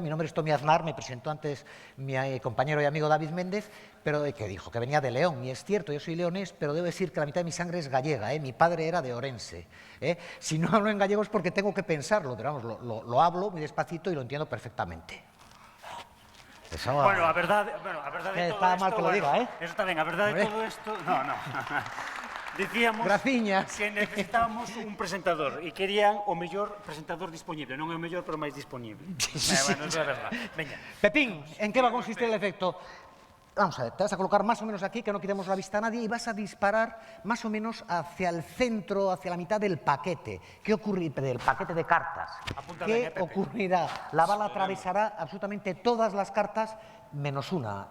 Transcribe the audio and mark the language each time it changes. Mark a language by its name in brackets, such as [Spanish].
[Spanish] Mi nombre es Tommy Aznar, me presentó antes mi compañero y amigo David Méndez, pero que dijo que venía de León, y es cierto, yo soy leonés, pero debo decir que la mitad de mi sangre es gallega, mi padre era de Orense. Si no hablo en gallego es porque tengo que pensarlo, pero vamos, lo hablo muy despacito y lo entiendo perfectamente. Eso, [Galician] bueno, a verdade de todo está [Spanish] esto... mal que lo diga, [Galician] Eso está ben, a verdade de todo esto... No. Dicíamos Graciñas. que necesitábamos un presentador e querían o mellor presentador disponible, non é o mellor, pero máis disponible. Bueno, eso é verdad. Veña. [Spanish] Pepín, ¿en qué va a consistir el efecto? Vamos a ver, te vas a colocar más o menos aquí, que no quitemos la vista a nadie, y vas a disparar más o menos hacia el centro, hacia la mitad del paquete. ¿Qué ocurrirá? Del paquete de cartas. ¿Qué ocurrirá? La bala atravesará absolutamente todas las cartas, menos una.